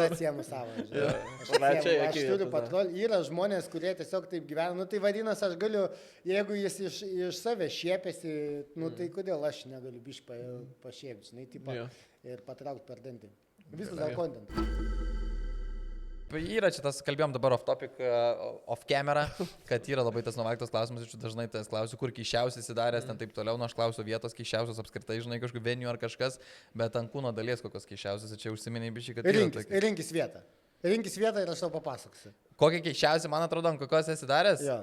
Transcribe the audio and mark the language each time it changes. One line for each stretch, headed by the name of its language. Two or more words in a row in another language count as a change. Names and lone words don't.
Lithuanian: Bet atsiemi savo, žinai. Aš turiu patrolį. Yra žmonės, kurie tiesiog taip gyvena. Nu tai vadinasi, aš galiu, jeigu jis iš savęs šiepėsi, nu tai kodėl aš negaliu biškai pašiepti, žinai, tipo, ir patraukti per dantį. Viskas dėl content. Yra čia tas, kalbėjom dabar
English: off topic, off camera,
Lithuanian: kad yra labai tas nuvalgtas klausimas, iš dažnai tas klausiu, kur keišiausias įsidaręs, ten taip toliau, nu aš klausiu vietos keišiausios apskritai, žinai, kažkokių venijų ar kažkas, bet ant kūno dalies kokios keišiausias, čia užsiminiai biškai, kad... Rinkis vietą ir aš tau papasakosiu. Kokia keišiausia, man atrodo, ant kokios esi daręs?